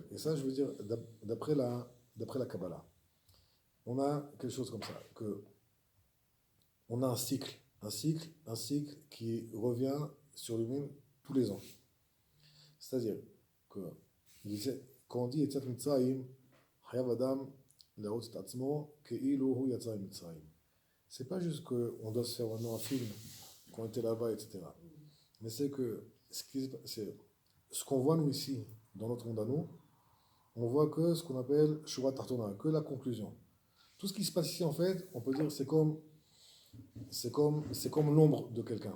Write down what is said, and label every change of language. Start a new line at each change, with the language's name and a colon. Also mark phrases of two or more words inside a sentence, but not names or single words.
French: Et ça, je veux dire, d'après la Kabbalah, on a quelque chose comme ça, que on a un cycle qui revient sur lui-même tous les ans. C'est-à-dire que quand on dit
Hebrew: יציאת מצרים, חייב אדם לראות את עצמו כאילו הוא יצא מצרים.
French: C'est pas juste qu'on doit se faire maintenant un film qu'on était là-bas, etc. Mais c'est que ce qu'on voit nous ici, dans notre monde à nous, on voit que ce qu'on appelle
Hebrew: שורה תחתונה,
French: que la conclusion. Tout ce qui se passe ici, en fait, on peut dire c'est comme l'ombre de quelqu'un.